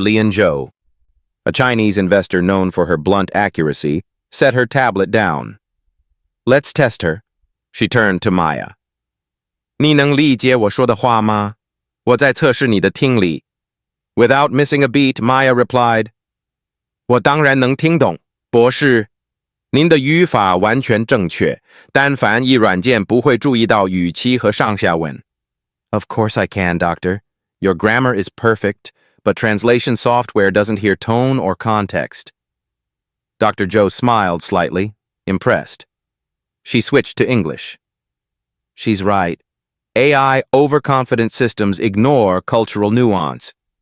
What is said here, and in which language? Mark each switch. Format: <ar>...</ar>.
<en>Lian Zhou, a Chinese investor known for her blunt accuracy, set her tablet down. Let's test her. She turned to Maya.</en> <zh>你能理解我说的话吗? 我在测试你的听力.</zh> <en>Without missing a beat, Maya replied,</en> <zh>我当然能听懂，博士。您的语法完全正确，但翻译软件不会注意到语气和上下文。</zh> <en>Of course I can, Doctor. Your grammar is perfect, but translation software doesn't hear tone or context. Dr. Zhou smiled slightly, impressed. She switched to English. She's right. AI overconfident systems ignore cultural nuance.</en>